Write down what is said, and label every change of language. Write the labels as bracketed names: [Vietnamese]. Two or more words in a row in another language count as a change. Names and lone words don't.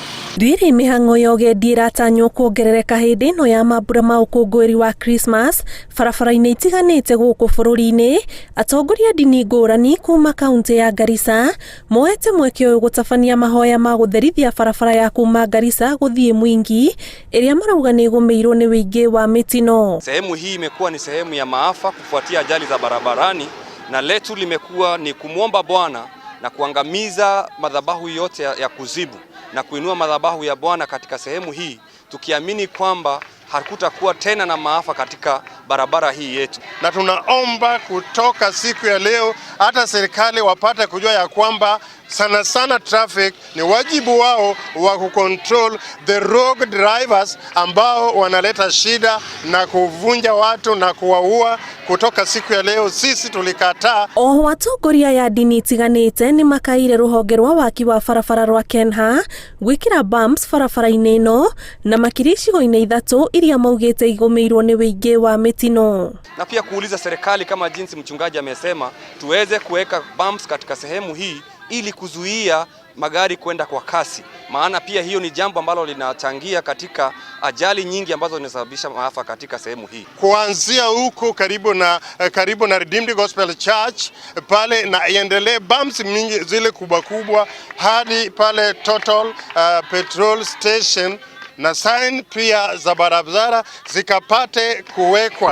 [Kikuyu] Riri mihango ya ugendi iratanywo kuongerereka hindi ino ya mambura ma ukungwiri wa Christmas barabara-ini itiganite guku bururi-ini. Atongoria dini ngurani kuma kaunti ya Garissa moete mweke uyu gutabania mahoya ma gutherithia barabara ya kuma Garissa guthie Mwingi iria marauga ni igumirwo ni wingi wa mitino. [Swahili] Sehemu hii imekuwa ni sehemu ya maafa kufuatia ajali za barabarani, na letu limekuwa ni kumwomba Bwana na kuangamiza madhabahu yote ya kuzibu na kuinua madhabahu ya Bwana katika sehemu hii, tukiamini kwamba hakutakuwa tena na maafa katika barabara hii yetu. Na tunaomba kutoka siku ya leo hata serikali wapate kujua ya kwamba sana sana traffic ni wajibu wao wa kucontrol [English] the rogue drivers [Swahili] ambao wanaleta shida na kuvunja watu na kuwaua. Kutoka siku ya leo sisi tulikataa. [Kikuyu] Oho atongoria ya dini itiganite ni makaire ruhonge rwa waki wa barabara rwa Kenha gwikira bumps barabara-ini ino na makiricigo-ini ithatu iria maugite igumirwo ni wingi wa mitino, [Swahili] na pia kuuliza serikali kama jinsi mchungaji amesema tuweze kuweka bumps katika sehemu hii ili kuzuia magari kwenda kwa kasi, maana pia hiyo ni jambo ambalo linachangia katika ajali nyingi ambazo zinasababisha maafa katika sehemu hii. Kuanzia huko karibu na Redeemed Gospel Church pale, na iendelee bumps mingi zile kubwa kubwa hadi pale Total petrol station, na sign pia za barabara zikapate kuwekwa,